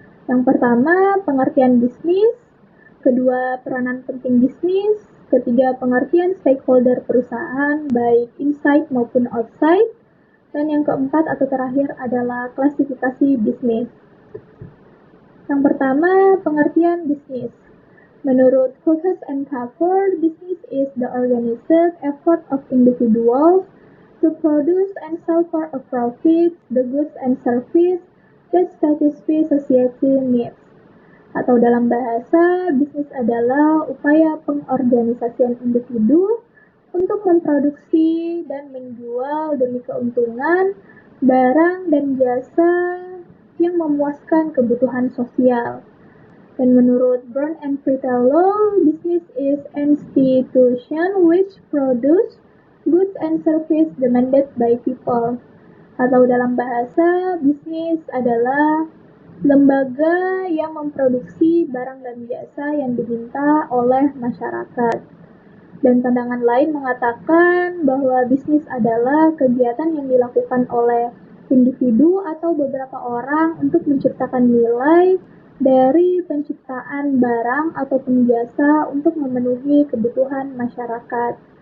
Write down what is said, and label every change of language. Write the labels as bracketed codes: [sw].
[id] Yang pertama, pengertian bisnis. Kedua, peranan penting bisnis. Ketiga, pengertian stakeholder perusahaan, baik inside maupun outside. Dan yang keempat atau terakhir adalah klasifikasi bisnis. Yang pertama, pengertian bisnis. [en] Menurut Hookes and Cover, business is the organized effort of individuals to produce and sell for a profit the goods and services that satisfy society needs. [id] Atau dalam bahasa, bisnis adalah upaya pengorganisasian individu untuk memproduksi dan menjual demi keuntungan barang dan jasa yang memuaskan kebutuhan sosial. [en] Dan menurut Brown and Fritello, business is institution which produce goods and service demanded by people. [id] Atau dalam bahasa, bisnis adalah lembaga yang memproduksi barang dan jasa yang diminta oleh masyarakat. Dan pandangan lain mengatakan bahwa bisnis adalah kegiatan yang dilakukan oleh individu atau beberapa orang untuk menciptakan nilai dari penciptaan barang atau jasa untuk memenuhi kebutuhan masyarakat.